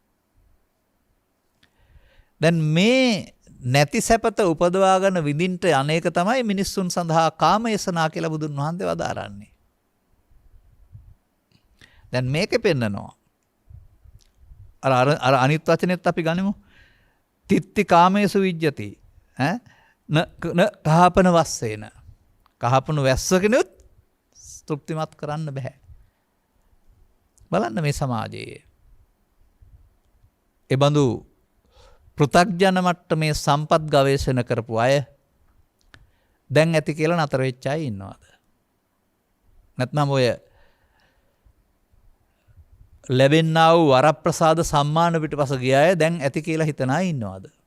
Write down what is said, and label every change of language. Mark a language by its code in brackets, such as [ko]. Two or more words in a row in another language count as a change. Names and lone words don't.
[si] දැන් මේ නැති සැපත උපදවාගෙන විඳින්ට අනේක තමයි මිනිස්සුන් සඳහා කාමයසනා කියලා බුදුන් වහන්සේ වදාරන්නේ. දැන් මේකෙ පෙන්නනවා. අර අනිත් වචනේත් අපි ගනිමු. [pi] තිත්ති කාමේසු විජ්ජති. න කහපන වස්සේන. [si] කහපන වැස්සකිනුත් තෘප්තිමත් කරන්න බෑ. බලන්න මේ සමාජයේ. ඒ බඳු පෘථග්ජන මට්ටමේ සම්පත් ගවේෂණ කරපු අය දැන් ඇති කියලා නතර වෙච්ච අය ඉන්නවද? නැත්නම් ඔය ලැබෙන්නා වූ වරප්‍රසාද සම්මාන පිටපස ගිය අය දැන් ඇති කියලා හිතන අය ඉන්නවද?